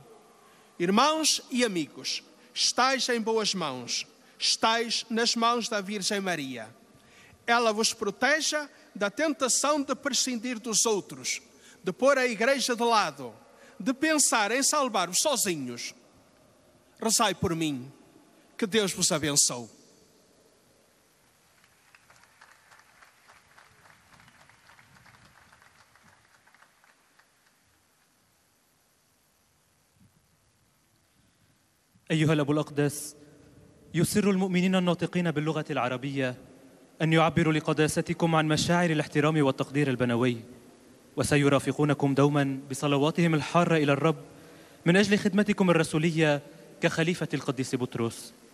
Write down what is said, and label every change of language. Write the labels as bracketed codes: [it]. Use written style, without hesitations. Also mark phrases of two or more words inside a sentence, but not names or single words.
[pt] Irmãos e amigos, estais em boas mãos, estais nas mãos da Virgem Maria. Ela vos proteja da tentação de prescindir dos outros, de pôr a igreja de lado, de pensar em salvar-vos sozinhos, rezai por mim, que Deus vos abençoe. [ar] أيها الأب الأقدس، يسر المؤمنين الناطقين باللغة العربية أن يعبروا لقداستكم عن مشاعر الاحترام والتقدير البنوي، وسيرافقونكم دوما بصلواتهم الحارة إلى الرب من أجل خدمتكم الرسولية كخليفة القديس بطرس.